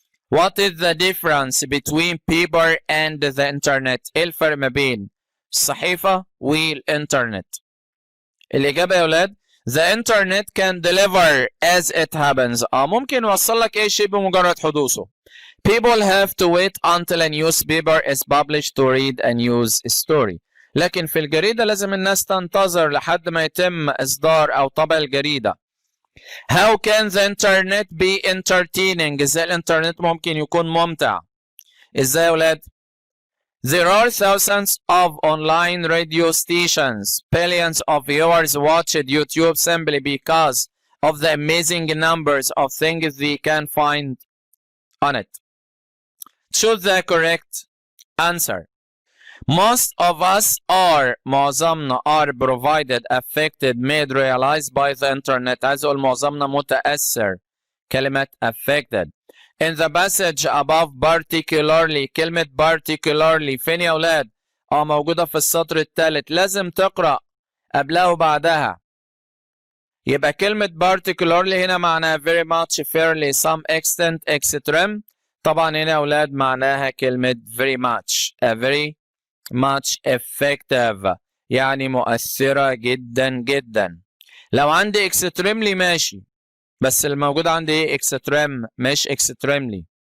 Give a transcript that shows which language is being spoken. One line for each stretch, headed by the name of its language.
English: What is the difference between paper and the internet؟
Arabic: إيه الفرق ما بين الصحيفة والإنترنت؟ الإجابة يا أولاد
English: The internet can deliver as it happens.
Arabic: ممكن يوصل لك أي شيء بمجرد حدوثه.
English: People have to wait until a newspaper is published to read a news story.
Arabic: لكن في الجريدة لازم الناس تنتظر لحد ما يتم إصدار أو طبع الجريدة.
English: How can the internet be entertaining؟
Arabic: إزاي الإنترنت ممكن يكون ممتع؟ إزاي يا أولاد؟
English: There are thousands of online radio stations. Billions of viewers watched YouTube simply because of the amazing numbers of things they can find on it. Choose the correct answer. Most of us are، معظمنا are provided affected made realized by the internet.
Arabic: عايز اقول معظمنا متأثر، كلمة
English: affected. In the passage above
Arabic: particularly كلمة particularly فين يا أولاد؟ موجودة في السطر الثالث. لازم تقرأ قبلها وبعدها.
English: يبقى كلمة particularly
Arabic: هنا معناها
English: very much, fairly, some extent, extreme.
Arabic: طبعا هنا يا أولاد معناها كلمة very much.
English: very much effective
Arabic: يعني مؤثرة جدا جدا. لو عندي extremely ماشي، بس الموجود عندي ايه؟ extreme مش extremely.